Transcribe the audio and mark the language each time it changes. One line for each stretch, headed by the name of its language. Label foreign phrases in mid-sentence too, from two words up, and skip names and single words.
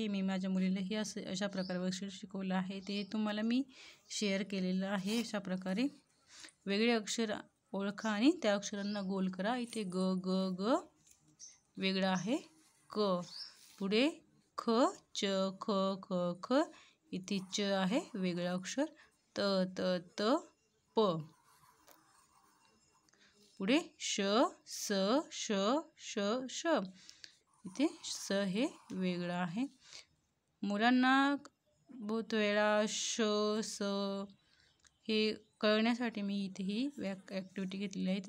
Marathi: मी माझ्या मुलीलाही अशा प्रकारे वर्कशीट शिकवलं आहे, ते तुम्हाला मी शेअर केलेलं आहे। अशा प्रकारे वेगळे अक्षर ओळखा आणि त्या अक्षरांना गोल करा। इथे ग, ग, ग वेगळा आहे क। पुढे ख, च, ख, ख, ख इथे च आहे वेगळं अक्षर, त, त, त, प। पुढे श, स, श, श, श इथे स हे वेगळं आहे। मुलांना बहुत वेळा श, स हे कळण्यासाठी मी इथे ही ॲक्टिव्हिटी घेतलेली आहे।